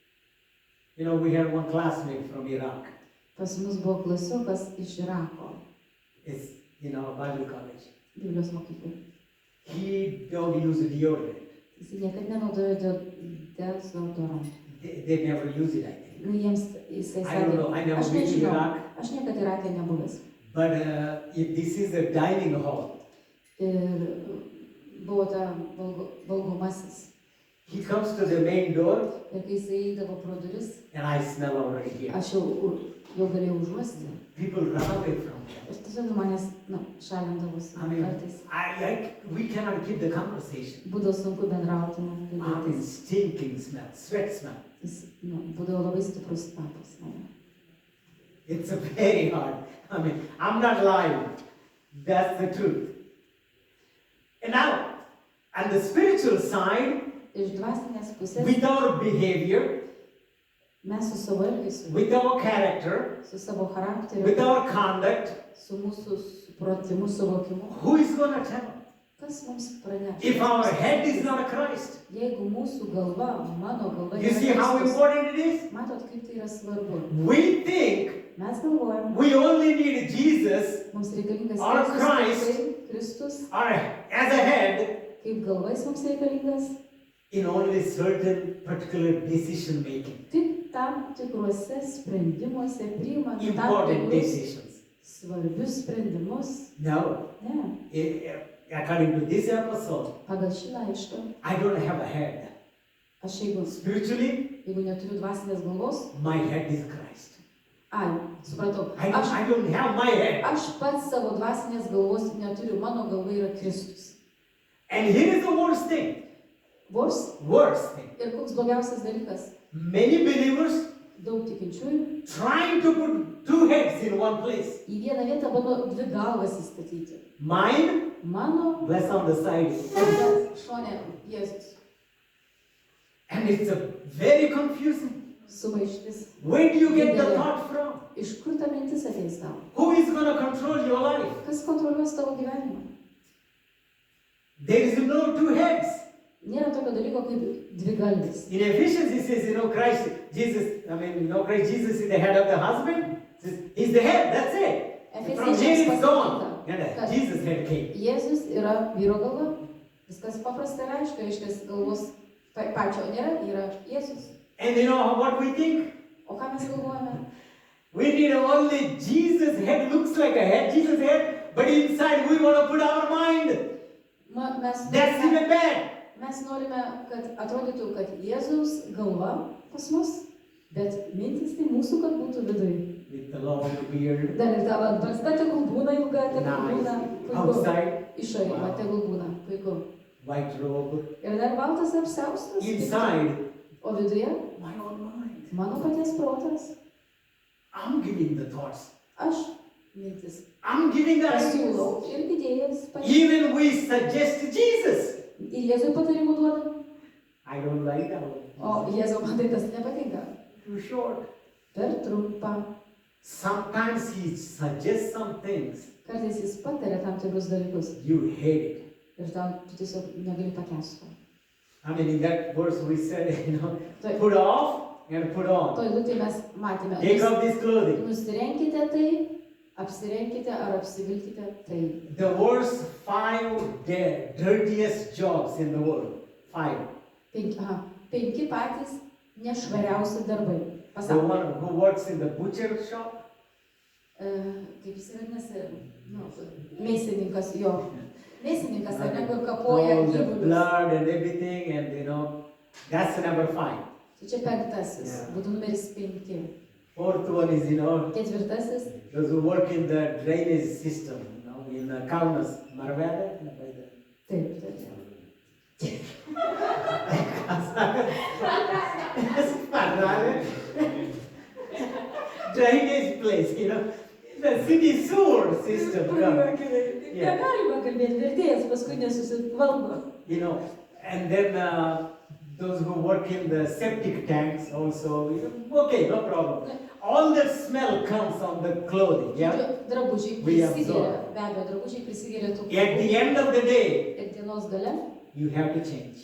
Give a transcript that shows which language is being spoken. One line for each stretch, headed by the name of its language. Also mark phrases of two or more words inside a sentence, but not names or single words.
English: We had one classmate from Iraq.
Lithuanian: Pas mus buvo klasiokas iš Irako,
English: It's in our Bible college.
Lithuanian: Biblijos mokyklai.
English: He don't use deodorant.
Lithuanian: Jis niekada nenaudojo dezodoranto.
English: They never use it, I think.
Lithuanian: Jiems jisai
English: I don't know. I never
Lithuanian: aš
English: been to
Lithuanian: nežinau,
English: Iraq.
Lithuanian: aš niekada Irake nebuvęs.
English: But if this is a dining hall,
Lithuanian: Ir buvo ta valgomasis.
English: he comes to the main door
Lithuanian: Ir kai jisai eidavo pro duris,
English: and I smell already here.
Lithuanian: aš jau galėjau užuosti.
English: People run away from him.
Lithuanian: Ir tiesiog manęs, šalindavosi
English: I mean,
Lithuanian: kartais.
English: we cannot keep the conversation.
Lithuanian: Būdavo sunku bendrauti,
English: I mean,
Lithuanian: kalbėtis.
English: stinking smell, sweat smell.
Lithuanian: Jis, būdavo labai stiprus kvapas.
English: It's a very hard. I mean, I'm not lying. That's the truth. And now, on the spiritual side,
Lithuanian: Iš dvasinės pusės
English: with our behavior,
Lithuanian: mes su savo elgesiu,
English: with our character,
Lithuanian: su savo charakteriu,
English: with our conduct,
Lithuanian: su mūsų supratimu, suvokimu,
English: who is going to tell?
Lithuanian: kas mums praneš?
English: If our head is not Christ,
Lithuanian: Jeigu mūsų galva, mano galva
English: you
Lithuanian: yra
English: see how
Lithuanian: Kristus,
English: important it is?
Lithuanian: matot, kaip tai yra svarbu.
English: We think
Lithuanian: Mes galvojam,
English: we only need Jesus
Lithuanian: mums reikalingas
English: Or
Lithuanian: Jėzus
English: Christ.
Lithuanian: tiktai, Kristus,
English: or as a head
Lithuanian: kaip galvais mums reikalingas,
English: in only certain particular decision making,
Lithuanian: tik tam tikruose sprendimuose priimant tam
English: important
Lithuanian: tikrus
English: decisions.
Lithuanian: svarbius sprendimus.
English: No,
Lithuanian: Ne,
English: according to this episode,
Lithuanian: pagal šį laišką,
English: I don't have a head.
Lithuanian: aš jeigu
English: Spiritually,
Lithuanian: neturiu dvasinės galvos,
English: my head is Christ.
Lithuanian: supratau,
English: I don't have my head.
Lithuanian: aš pats savo dvasinės galvos neturiu, mano galva yra Kristus.
English: And here is the worst thing. Worst thing.
Lithuanian: Ir koks blogiausias dalykas,
English: Many believers
Lithuanian: daug tikinčiųjų
English: trying to put two heads in one place.
Lithuanian: į vieną vietą bando dvi galvas įstatyti.
English: Mine,
Lithuanian: Mano
English: bless on the side.
Lithuanian: šonė Jėzus.
English: And it's a very confusing.
Lithuanian: Sumaištis.
English: Where do you get the thought from?
Lithuanian: Iš kur ta mintis ateis tau?
English: Who is going to control your life?
Lithuanian: Kas kontroliuos tavo gyvenimą?
English: There is no two heads.
Lithuanian: Nėra tokio dalyko kaip dvi galvis.
English: In Ephesians, it says, Christ Jesus is the head of the husband. He's the head, that's it. From here it's gone. And Jesus head came.
Lithuanian: Jėzus yra vyro galva. Viskas paprasta ir aišku, reiškia galvos pačio nėra, yra Jėzus.
English: And you know what we think?
Lithuanian: O ką mes galvojame?
English: We need only Jesus head, looks like a head, Jesus head, but inside we want to put our mind. That's even bad.
Lithuanian: Mes norime, kad atrodytų, kad Jėzaus galva pas mus, bet mintis tai mūsų, kad būtų viduje.
English: With the long beard.
Lithuanian: Dar ir tavo barzda tegul būna ilga, tegul būna puiku.
English: Outside.
Lithuanian: Išorėje, tegul būna puiku.
English: White robe.
Lithuanian: Ir dar baltas apsiaustas.
English: Inside.
Lithuanian: O viduje?
English: My own mind.
Lithuanian: Mano paties protas.
English: I'm giving the thoughts.
Lithuanian: Aš mintis.
English: I'm giving the
Lithuanian: Pasiūlau
English: ideas.
Lithuanian: ir idėjas.
English: Even we suggest Jesus.
Lithuanian: Ir Jėzui patarimų duodam.
English: I don't like that one.
Lithuanian: O Jėzau, man tai tas nepatinka.
English: Too short.
Lithuanian: Per trumpa.
English: Sometimes he suggests some things.
Lithuanian: Kartais jis pataria tam tikrus dalykus.
English: You hate it.
Lithuanian: Ir tau tu tiesiog negali pakęsti.
English: I mean, in that verse we said,
Lithuanian: Taip.
English: put off and put on.
Lithuanian: Toj eilutėj mes matėme.
English: Take off this clothing.
Lithuanian: Nusirenkite tai, apsirenkite ar apsivilkite tai.
English: The worst 5 dirtiest jobs in the world.
Lithuanian: 5. 5 patys nešvariausi darbai.
English: The
Lithuanian: Pasaulyje.
English: one who works in the butcher shop.
Lithuanian: Kaip jis vadinasi, mėsininkas jo. Mėsininkas, ar ne, kur kapoja
English: All the
Lithuanian: gyvulius.
English: blood and everything, and that's number 5.
Lithuanian: Tai čia 5.
English: Yeah.
Lithuanian: Būtų numeris 5.
English: 4th one is,
Lithuanian: 4.
English: those who work in the drainage system, in the Kaunas, Marvada.
Lithuanian: Taip.
English: Drainage place, the city sewer system. Yeah.
Lithuanian: Negalima kalbėti, vertėjas paskui nesusivaldo.
English: And then those who work in the septic tanks also, okay, no problem. All the smell comes on the clothing, yeah?
Lithuanian: Drabužiai
English: We
Lithuanian: prisigeria,
English: absorb.
Lithuanian: be abejo, drabužiai prisigeria tų
English: At the end of the day,
Lithuanian: ir dienos gale
English: you have to change.